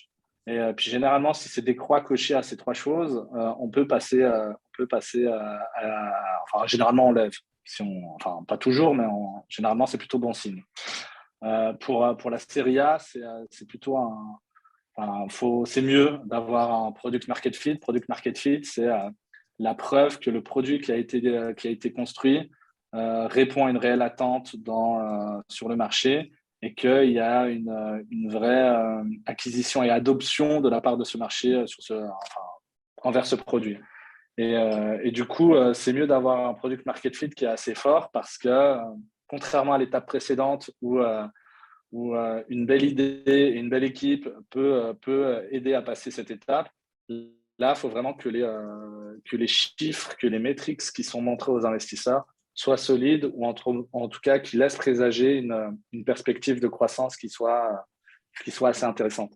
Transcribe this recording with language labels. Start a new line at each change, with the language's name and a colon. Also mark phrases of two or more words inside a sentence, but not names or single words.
French: Et puis généralement, si c'est des croix cochées à ces trois choses, on peut passer généralement on lève. Pas toujours, mais généralement c'est plutôt bon signe. Pour la série A, c'est plutôt c'est mieux d'avoir un
English: product market fit. Product market fit,
French: c'est la preuve que le produit qui a été construit répond à une réelle attente sur le marché et qu'il y a une vraie acquisition et adoption de la part de ce marché envers ce produit. Et du coup, c'est mieux d'avoir un
English: product market fit
French: qui est assez fort parce que, contrairement à l'étape précédente où une belle idée et une belle équipe peut aider à passer cette étape, là, il faut vraiment que les chiffres, que les métriques qui sont montrés aux investisseurs soient solides ou en tout cas qui laissent présager une perspective de croissance qui soit assez intéressante.